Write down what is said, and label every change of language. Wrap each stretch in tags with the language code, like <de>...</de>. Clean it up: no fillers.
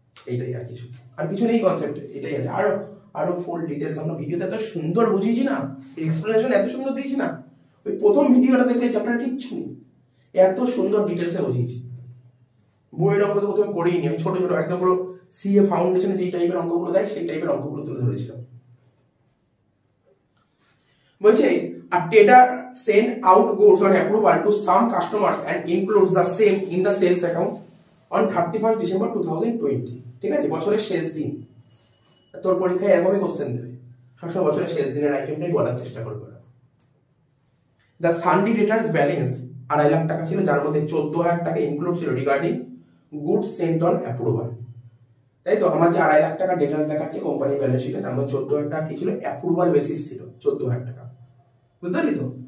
<bn>এইটাই, আর কিছু নেই কনসেপ্ট, এটাই আছে। আরো ফুল ডিটেলস আমরা ভিডিওতে এত সুন্দর বুঝিয়েছি না, এক্সপ্লেনেশন এত সুন্দর দিয়েছি না, ওই প্রথম ভিডিওটা দেখলে চ্যাপ্টার কিচ্ছু নেই, এত সুন্দর ডিটেলসে বুঝিয়েছি। বইয়ের অঙ্ক তো প্রথমে করেই নি, আমি ছোট ছোট একদম পুরো সিএ ফাউন্ডেশনে যেই টাইপের অঙ্কগুলো দেয় সেই টাইপের অঙ্কগুলো তুলে ধরেছিলাম। বলছে</bn> <en>a trader send out goods on approval to some customers and includes the same in the sales account on 31st December 2020।</en> <bn>ঠিক আছে, বছরের শেষ দিন। তোর পরীক্ষায় এরকমই কোশ্চেন দেবে, সবসময় বছরের শেষ দিনের আইটেমটাই বলার চেষ্টা করবে। দ্য সানডে ডেটার্স ব্যালেন্স 2.5 লাখ টাকা ছিল, যার মধ্যে 14,000 টাকা ইনক্লুড ছিল regarding goods sent on approval. তাই তো, আমার যে 2.5 লাখ টাকা ডেটার্স দেখাচ্ছে কোম্পানির ব্যালেন্স শিটে, তার মধ্যে 14,000 টাকা কি ছিল, অ্যাপ্রুভাল বেসিস ছিল 14,000 টাকা, বুঝতে পারলি তো?</bn>